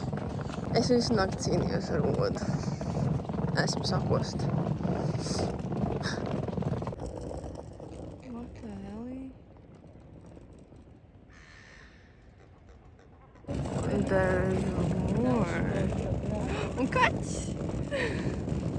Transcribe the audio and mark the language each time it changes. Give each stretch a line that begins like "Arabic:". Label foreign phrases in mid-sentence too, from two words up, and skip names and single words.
Latvian: Es visu nakti cīnījos ar odu. Esmu sakost.
English: What the hell? There's more.
Latvian: Un kaķis!